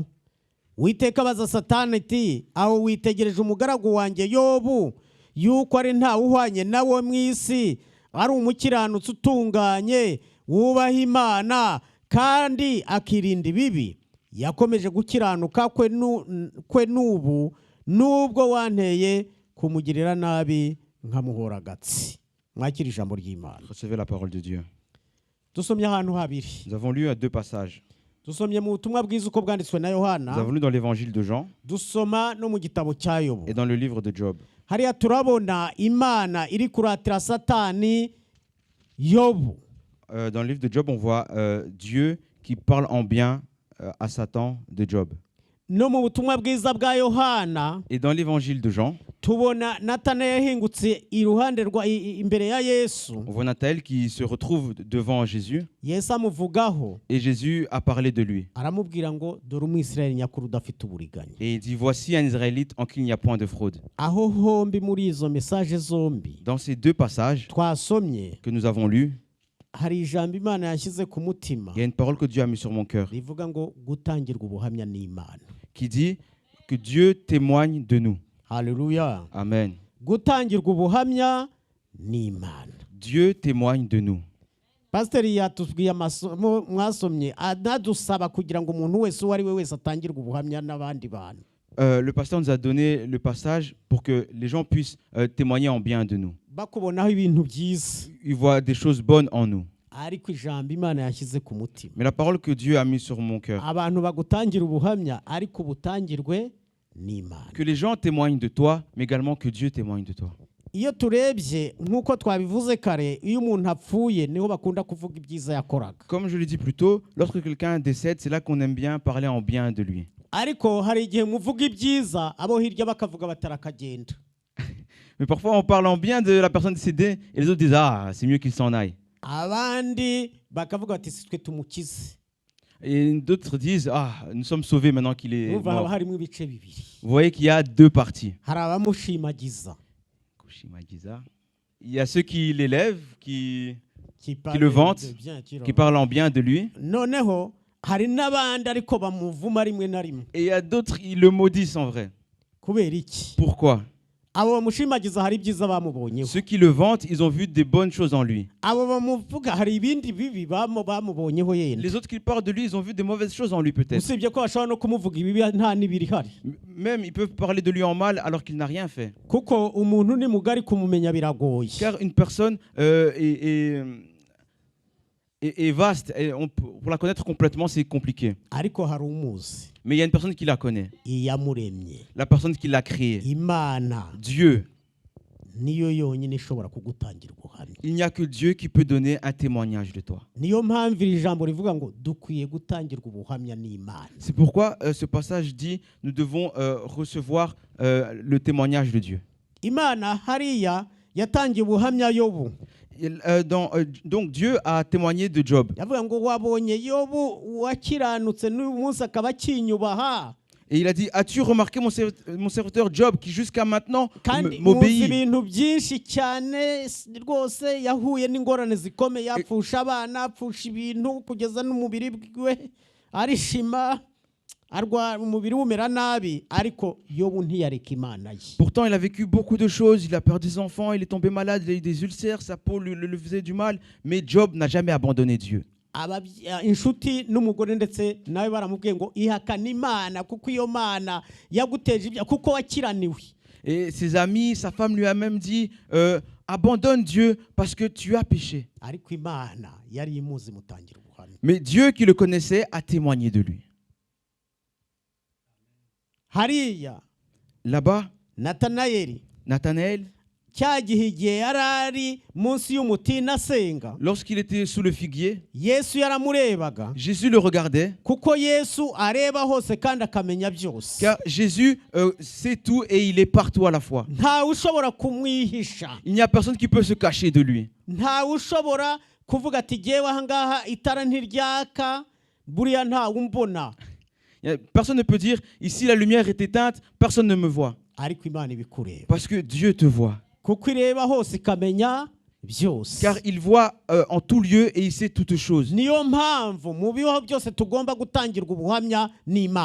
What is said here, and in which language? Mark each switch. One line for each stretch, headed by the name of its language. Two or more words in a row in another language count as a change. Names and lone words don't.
Kinyarwanda: Uwiteka baza Satani ati aho witegereje umugaragu wanjye Yobu yuko ari ntawe uhwanye nawe mu isi ari umukiranutsi utunganye wubaha Imana kandi akirinda ibibi. Yakomeje gukiranuka kwe n'ubu nubwo wanteye kumugirira nabi nkamuhora gatsi. Mwakira ijambo ry'Imana.
French: Recevez la parole de Dieu.
Kinyarwanda: Dusomye ahantu habiri.
French: Nous avons lu à deux passages.
Kinyarwanda: Dusomye mu butumwa bwiza uko bwanditswe na Yohana.
French: Nous avons lu dans l'évangile de Jean.
Kinyarwanda: Dusoma no mu gitabo cya Yobu.
French: Et dans le livre de Job.
Kinyarwanda: Hariya turabona Imana iri kuratira Satani Yobu.
French: Dans le livre de Job, on voit Dieu qui parle en bien à Satan de Job.
Kinyarwanda: no mu butumwa bwiza bwa Yohana
French: Et dans l'évangile de Jean,
Kinyarwanda: tubona Natana yahingutse iruhande imbere ya Yesu.
French: on voit Nathanaël qui se retrouve devant Jésus
Kinyarwanda: Yesu amuvugaho
French: et Jésus a parlé de lui.
Kinyarwanda: aramubwira ngo dore umwisirayeli nyakuri udafite uburiganya.
French: Et il dit, voici un Israélite en qui il n'y a point de fraude.
Kinyarwanda: Aho hombi muri izo mesaje zombi
French: Dans ces deux passages
Kinyarwanda: twasomye
French: que nous avons lus,
Kinyarwanda: hari ijambo Imana yashyize ku mutima
French: il y a une parole que Dieu a mise sur mon cœur
Kinyarwanda: rivuga ngo gutangirwa ubuhamya n'Imana.
French: qui dit que Dieu témoigne de nous.
Kinyarwanda: Haleluya.
French: Amen.
Kinyarwanda: Gutangirwa ubuhamya n'Imana.
French: Dieu témoigne de nous.
Kinyarwanda: Pasiteri yatubwiye amasomo mwasomye anadusaba kugira ngo umuntu wese uwo ari we wese atangirwe ubuhamya n'abandi bantu.
French: Le pasteur nous a donné le passage pour que les gens puissent témoigner en bien de nous.
Kinyarwanda: Bakubonaho ibintu byiza
French: Ils voient des choses bonnes en nous.
Kinyarwanda: ariko ijambo Imana yashyize ku mutima.
French: Mais la parole que Dieu a mise sur mon cœur,
Kinyarwanda: Abantu bagutangira ubuhamya ariko ubutangirwe n'Imana.
French: que les gens témoignent de toi, mais également que Dieu témoigne de toi.
Kinyarwanda: Iyo turebye nk'uko twabivuze kare, iyo umuntu apfuye niho bakunda kuvuga ibyiza yakoraga.
French: Comme je l'ai dit plus tôt, lorsque quelqu'un décède, c'est là qu'on aime bien parler en bien de lui.
Kinyarwanda: Ariko hari igihe muvuga ibyiza abo hirya bakavuga batarakagenda.
French: Mais parfois, on parle en bien de la personne décédée et les autres disent « Ah, c'est mieux qu'il s'en aille ».
Kinyarwanda: Abandi bakavuga bati si twe tumukize.
French: Et d'autres disent « Ah, nous sommes sauvés maintenant qu'il est
Kinyarwanda: Urumva haba
French: mort ».
Kinyarwanda: harimo ibice bibiri.
French: Vous voyez qu'il y a deux parties.
Kinyarwanda: Hari abamushimagiza
French: Il y a ceux qui l'élèvent, qui parlent le vantent, de bien, qui parlent en bien de lui.
Kinyarwanda: noneho hari n'abandi ariko bamuvuma rimwe na rimwe.
French: Et il y a d'autres, ils le maudissent en vrai.
Kinyarwanda: Kubera iki?
French: Pourquoi?
Kinyarwanda: Abo bamushimagiza hari ibyiza bamubonyeho.
French: Ceux qui le vantent, ils ont vu des bonnes choses en lui.
Kinyarwanda: Abo bamuvuga hari ibindi bibi bamubonyeho yenda.
French: Les autres qui parlent de lui, ils ont vu des mauvaises choses en lui peut-être.
Kinyarwanda: Usibye ko bashobora no kumuvuga ibibi nta n'ibirihari.
French: Même ils peuvent parler de lui en mal alors qu'il n'a rien fait.
Kinyarwanda: Kuko umuntu ni mugari kumumenya biragoye.
French: Car une personne est vaste. Et pour la connaître complètement, c'est compliqué.
Kinyarwanda: Ariko hari umuzi.
French: Mais il y a une personne qui la connaît.
Kinyarwanda: Iyamuremye.
French: La personne qui l'a créé.
Kinyarwanda: Imana
French: Dieu.
Kinyarwanda: niyo yonyine ishobora kugutangira ubuhamya.
French: Il n'y a que Dieu qui peut donner un témoignage de toi.
Kinyarwanda: Niyo mpamvu iri jambo rivuga ngo dukwiye gutangirwa ubuhamya n'Imana.
French: C'est pourquoi ce passage dit nous devons recevoir le témoignage de Dieu.
Kinyarwanda: Imana hariya yatangiye ubuhamya Yobu.
French: Donc Dieu a témoigné de Job.
Kinyarwanda: Yavuga ngo wabonye Yobu wakiranutse n'uyu munsi akaba akinyubaha.
French: Et il a dit, as-tu remarqué mon serviteur Job qui jusqu'à maintenant
Kinyarwanda: Kandi muzi
French: m'obéit?
Kinyarwanda: ibintu byinshi cyane rwose yahuye n'ingorane zikomeye, yapfusha abana, apfusha ibintu kugeza n'umubiri we arishima, arwara umubiri umera nabi, ariko Yobu ntiyareka Imana ye.
French: Pourtant, il a vécu beaucoup de choses. Il a perdu des enfants, il est tombé malade, il a eu des ulcères, sa peau le faisait du mal. Mais Job n'a jamais abandonné Dieu.
Kinyarwanda: Inshuti n'umugore ndetse nawe baramubwiye ngo ihakana Imana kuko iyo Mana yaguteje ibya kuko wakiraniwe.
French: Et ses amis, sa femme lui a même dit abandonne Dieu parce que tu as péché.
Kinyarwanda: Ariko Imana yari imuzi mutangira ubuhamya.
French: Mais Dieu qui le connaissait a témoigné de lui.
Kinyarwanda: Hariya
French: Là-bas,
Kinyarwanda: Nathanaël cya gihe igihe yarari munsi y'umutini asenga,
French: lorsqu'il était sous le figuier,
Kinyarwanda: Yesu yaramurebaga
French: Jésus le regardait.
Kinyarwanda: kuko Yesu areba hose kandi akamenya byose.
French: Car Jésus sait tout et il est partout à la fois.
Kinyarwanda: Ntawe ushobora kumwihisha.
French: Il n'y a personne qui peut se cacher de lui.
Kinyarwanda: Ntawe ushobora kuvuga ati jyewe aha ngaha itara ntiryaka buriya ntawe umbona.
French: Personne ne peut dire ici la lumière est éteinte, personne ne me voit.
Kinyarwanda: Ariko Imana ibikureba.
French: Parce que Dieu te voit.
Kinyarwanda: Kuko ireba hose ikamenya byose.
French: Car il voit en tout lieu et il sait toutes choses.
Kinyarwanda: Niyo mpamvu mu bibaho byose tugomba gutangirwa ubuhamya n'Imana.